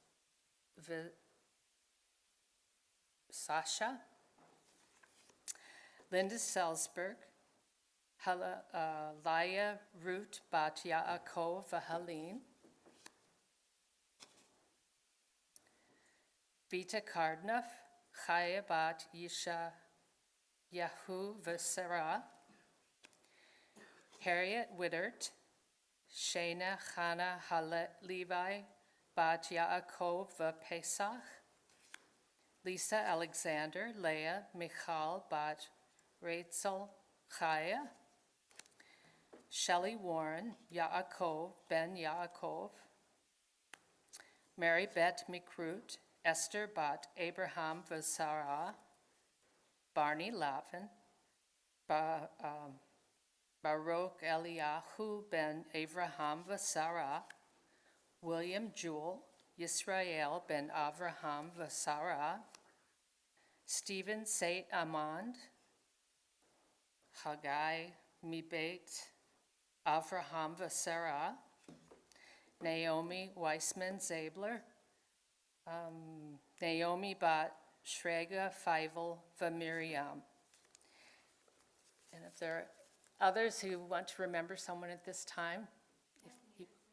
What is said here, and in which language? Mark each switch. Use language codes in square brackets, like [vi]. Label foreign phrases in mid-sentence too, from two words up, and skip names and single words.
[en] Sasha, Linda Selsberg, Laya Ruth bat Yaakov Vahalin, Vita Kardnoff, Chaya bat Yisha Yahu Vasera, Harriet Wittert, Shana Chana Halet Levi bat Yaakov Pesach, Lisa Alexander, Leah Michal bat Rachel Chaya, Shelley Warren, Yaakov ben Yaakov, Mary Bet Mikrut, Esther bat Abraham Vasara, Barney Lavin, Baruch Eliyahu ben Avraham Vasara, William Jewell, Yisrael ben Avraham Vasara, Stephen Saint Amand, Haggai Mibet Avraham Vasara, Naomi Weissman Zabler, Naomi bat Shrega Feivel Miriam. And if there are others who want to remember someone at this time, if you,